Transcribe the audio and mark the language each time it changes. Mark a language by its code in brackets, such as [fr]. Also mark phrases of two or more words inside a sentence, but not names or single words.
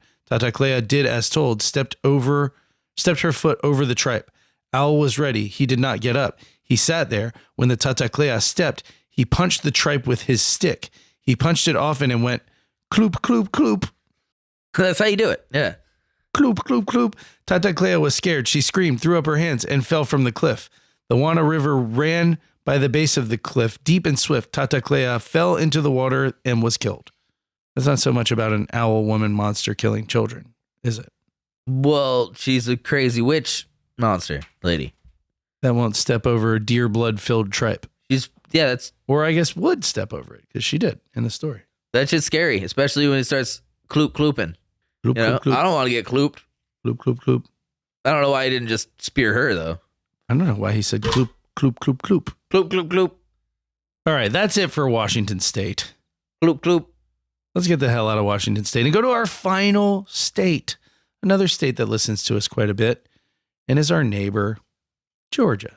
[en] Tataclea did as told, stepped her foot over the tripe. Owl was ready. He did not get up. He sat there. When the Tataclea stepped, he punched the tripe with his stick. He punched it often and went, 'Kloop, kloop, kloop.' That's how you do it. Yeah. Kloop, kloop, kloop. Tata Clea was scared. She screamed, threw up her hands, and fell from the cliff. The Wana River ran by the base of the cliff, deep and swift. Tata Clea fell into the water and was killed. That's not so much about an owl woman monster killing children, is it? Well, she's a crazy witch monster lady. That won't step over a deer blood-filled tripe. That's Or I guess would step over it, because she did in the story. that shit's scary, especially when it starts klooping. Kloop, You know, kloop, kloop. I don't want to get klooped. Kloop, kloop, kloop. I don't know why he didn't just spear her though. I don't know why he said kloop, kloop, kloop, kloop. Kloop, kloop, kloop, All right, that's it for Washington State. kloop, kloop. Let's get the hell out of Washington State and go to our final state. Another state that listens to us quite a bit and is our neighbor, Georgia.